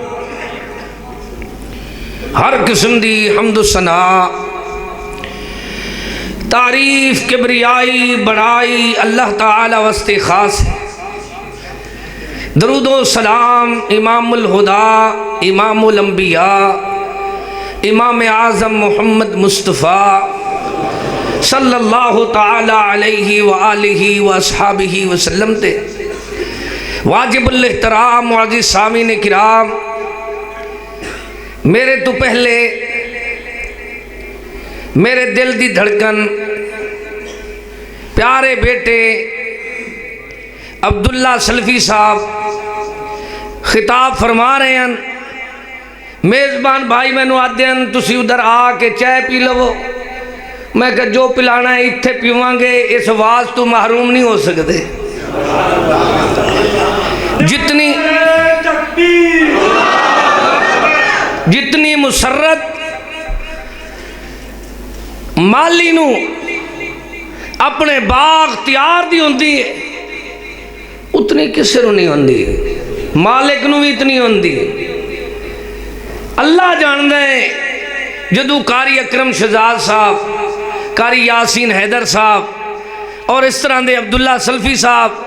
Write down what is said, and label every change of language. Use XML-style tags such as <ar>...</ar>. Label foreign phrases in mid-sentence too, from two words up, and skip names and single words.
<pa>ہر قسم دی حمد ثنا تعریف کبریائی بڑائی اللہ تعالیٰ واسطے خاص ہے. درود و سلام امام الہدیٰ امام الانبیاء امام اعظم محمد مصطفیٰ</pa> <ar>صلى الله تعالى عليه وآله وأصحابه وسلم</ar> <pa>تے واجب الاحترام معزز سامعین کرام. میرے توں پہلے میرے دل دی دھڑکن پیارے بیٹے عبداللہ سلفی صاحب خطاب فرما رہے ہیں. میزبان بھائی مینوں آکھدے ہیں تسی اودھر آکے چاہ پی لوو. میں کہیا جو پلانا ہے ایتھے پیواں گے، اس وعظ توں محروم نہیں ہو سکدے. جتنی مسرت مالی نوں اپنے باغ تیار دی ہوندی ہے اتنی کسی نوں نہیں ہوندی، مالک نوں وی اتنی ہوندی. اللہ جاندا ہے جدوں قاری اکرم شہزاد صاحب، قاری یاسین حیدر صاحب اور اس طرح دے عبداللہ سلفی صاحب,</pa>